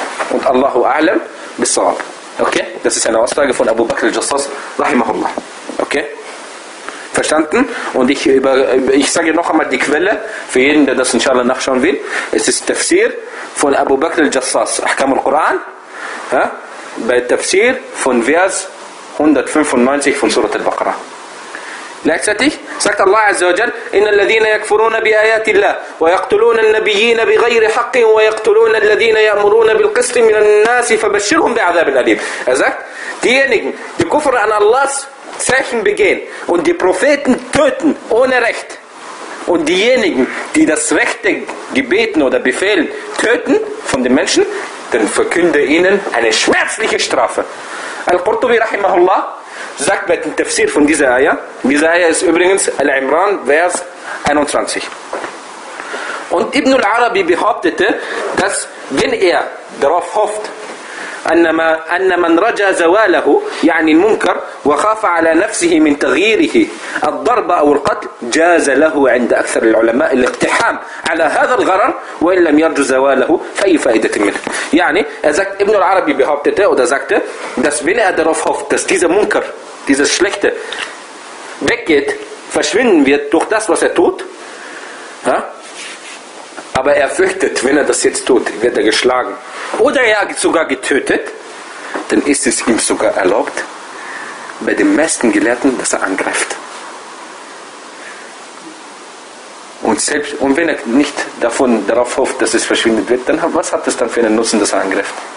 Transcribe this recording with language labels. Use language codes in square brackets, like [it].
[de] Und Allahu A'lam bissawab. Okay? Das ist eine Aussage von Abu Bakr al-Jassas, rahimahullah. Okay? Verstanden? Und ich sage noch einmal die Quelle, für jeden, der das inshallah nachschauen will. Es ist Tafsir von Abu Bakr al-Jassas, Ahkam al-Quran, ja? Bei Tafsir von Vers 195 von Surat al-Baqarah. Gleichzeitig sagt Allah Azza wa Jal, [ar] إن الذين يكفرون بآيات الله ويقتلون النبيين بغير حق ويقتلون الذين يأمرون بالقسط من الناس فبشرهم بعذاب الأليم. [de] Er sagt, diejenigen, die Kufr an Allahs Zeichen begehen und die Propheten töten ohne Recht und diejenigen, die das rechte Gebeten oder Befehlen töten von den Menschen, dann verkünde ihnen eine schmerzliche Strafe. Al-Qurtubi rahimahullah sagt bei dem Tafsir von dieser Aya, diese Aya ist übrigens Al-Imran, Vers 21. Und Ibn al-Arabi behauptete, dass wenn er darauf hofft, [ar] أن من رجا زواله يعني المنكر وخاف على نفسه من تغييره الضرب أو القتل جاز له عند أكثر العلماء الاقتحام على هذا الغرر وإن لم يرجو زواله فأي فائدة منه يعني ابن العربي [de] behauptete oder sagte dass wenn er darauf hofft dass dieser Munker dieses Schlechte weggeht verschwinden wird durch das was er tut [ar] ja? [de] Aber er fürchtet, wenn er das jetzt tut, wird er geschlagen oder er sogar getötet, dann ist es ihm sogar erlaubt, bei den meisten Gelehrten, dass er angreift. Und wenn er nicht davon darauf hofft, dass es verschwindet wird, dann was hat das dann für einen Nutzen, dass er angreift?